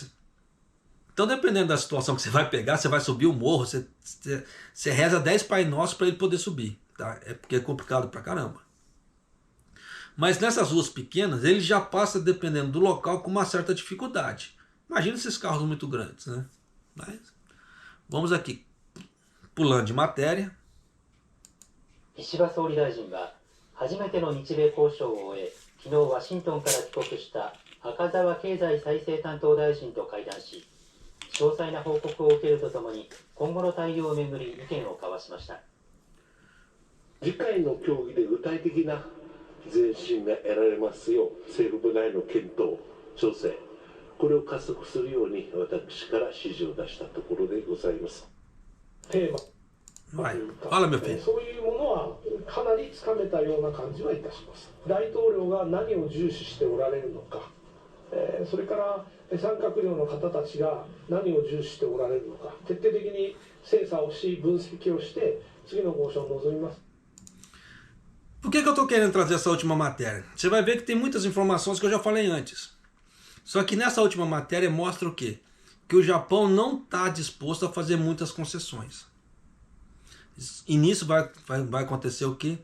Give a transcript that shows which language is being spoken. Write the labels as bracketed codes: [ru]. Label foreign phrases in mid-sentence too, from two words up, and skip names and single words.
[pt] Então, dependendo da situação que você vai pegar, você vai subir o morro, você reza 10 Pai Nosso para ele poder subir, tá? É porque é complicado pra caramba. Mas nessas ruas pequenas, ele já passa, dependendo do local, com uma certa dificuldade. Imagina esses carros muito grandes, né? Mas vamos aqui, pulando de matéria. [ja] 石破総理大臣は初めての日米交渉を終え、昨日ワシントンから帰国した赤澤経済再生担当大臣と会談し、詳細な報告を受けるとともに今後の対応をめぐり意見を交わしました。次回の協議で具体的な前進が得られますよう、政府部内の検討、調整、これを加速するように私から指示を出したところでございます。テーマ [pt] Fala, meu filho. [ja] そういうものはかなりつかめたような感じはいたします。大統領が何を重視しておられるのか、それから参閣僚の方たちが何を重視しておられるのか、徹底的に精査をし、分析をして次の交渉を望みます。 [pt] Por que eu estou querendo trazer essa última matéria? Você vai ver que tem muitas informações que eu já falei antes. Só que nessa última matéria mostra o quê? Que o Japão não está disposto a fazer muitas concessões. E nisso vai acontecer o quê?